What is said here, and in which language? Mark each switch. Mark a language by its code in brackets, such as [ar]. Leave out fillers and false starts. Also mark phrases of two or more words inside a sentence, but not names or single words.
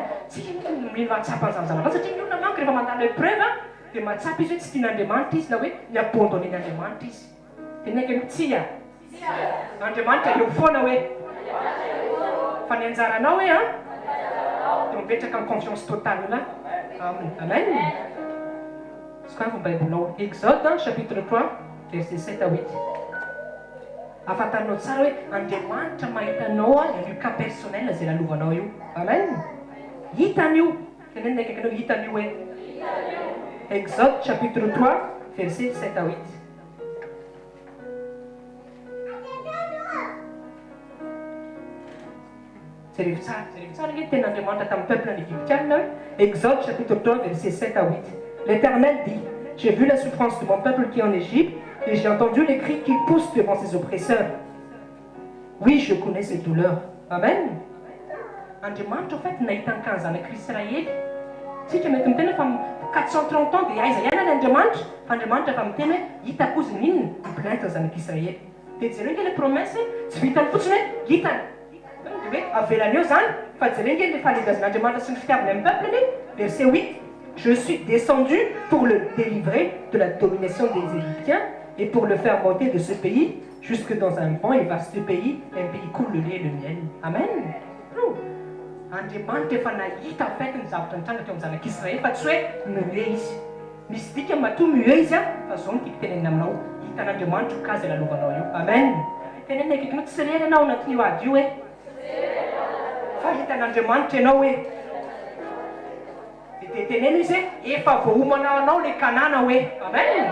[mg] Tsika mino mahatsapa an'izany zavatra satria ny olona manko rehefa mandalo épreuve dia mahatsapa izy hoe tsy tian'Andriamanitra izy na hoe miabandonné n'Andriamanitra izy. Tenena akaikinao tsia Andriamanitra eo foana hoe fa ny anjaranao hoe dia mipetraka amin'ny [fr] confiance totale [mg] là. Amen. Sokafy ny baibolinao [fr] Exode chapitre 3 verset 7 à 8. [mg] Afantarinao tsara hoe Andriamanitra mahitanao io [fr] cas personnel [mg] zay lalovanao io. Amen. Hitan'io tenenina akaikinao hitan'io hoe [fr] Exode chapitre 3 verset 7 à 8. [mg] Jerevy tsara nge tenin'Andriamanitra tamin'ny [fr] peuple égyptien. Exode chapitre 3 verset 7 à 8. L'Éternel dit: j'ai vu la souffrance de mon peuple qui est en Égypte et j'ai entendu les cris qu'il pousse devant ses oppresseurs. Oui, je connais ses douleurs. [mg] Amen. Andriamanitra [fr] au fait [mg] nahitany kan zanak'Israely. Sika mety miteny fa 430 ans dia aiza ihany Andriamanitra fa Andriamanitra fa miteny hoe hitako izy ninona plainte zanak'Israely. Dia jereo nge le promesse tsy vitany fotsiny hoe hitany. Dia hoe avelany eo zany fa jereo nge le falebiazan'Andriamanitra sy ny fitiavany amin'ny peuple. [fr] Verset 8. Je suis descendu pour le délivrer de la domination des Égyptiens et pour le faire monter de ce pays jusque dans un grand et vaste pays, un pays coule le lait et le miel. [mg] Amen. Andriamanitra efa nahita fety ny zavatra nitranga teo amin'ny zanak'Israely fa tsy hoe mioe izy. Misy dika matoa mioe izy fa zao no tiako tenenina aminao. Hitan'Andriamanitra ka zay lalovanao io. Amen. Tenenina akaikinao tsy rery ianao anatin'io ady io hoe fa hitan'Andriamanitra ianao hoe dia tenena izy hoe efa voahomanao anao le Kanana hoe amen.